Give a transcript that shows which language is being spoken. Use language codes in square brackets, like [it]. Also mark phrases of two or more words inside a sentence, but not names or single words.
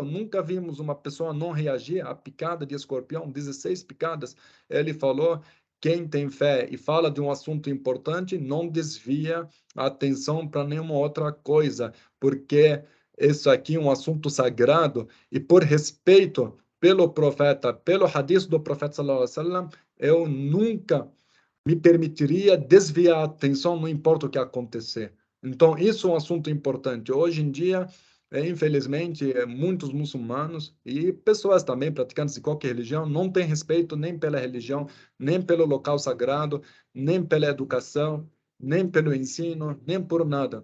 [pt] Nunca vimos uma pessoa não reagir à picada de escorpião, 16 picadas. Ele falou: quem tem fé e fala de um assunto importante não desvia a atenção para nenhuma outra coisa, porque isso aqui é um assunto sagrado e por respeito pelo profeta, pelo hadith do profeta [ar] صلى الله عليه وسلم, [pt] eu nunca me permitiria desviar a atenção, não importa o que acontecer. Então, isso é um assunto importante. Hoje em dia, infelizmente, muitos muçulmanos e pessoas também praticantes de qualquer religião não têm respeito nem pela religião, nem pelo local sagrado, nem pela educação, nem pelo ensino, nem por nada.